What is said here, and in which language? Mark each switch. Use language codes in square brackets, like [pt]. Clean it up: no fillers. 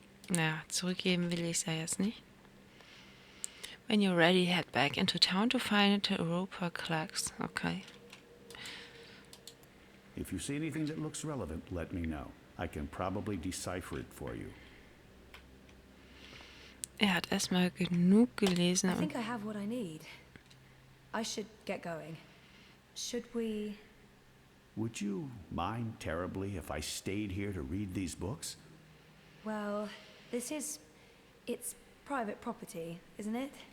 [de] Naja, zurückgeben will ich es ja jetzt nicht. [en] When you're ready, head back into town to find Roper Clax. Okay. If you see anything that looks relevant, let me know. I can probably decipher it for you. [de] Hat erstmal genug gelesen. [en] I think I have what I need. I should get going. Should we... Would you mind terribly if I stayed here to read these books? Well, it's private property, isn't it?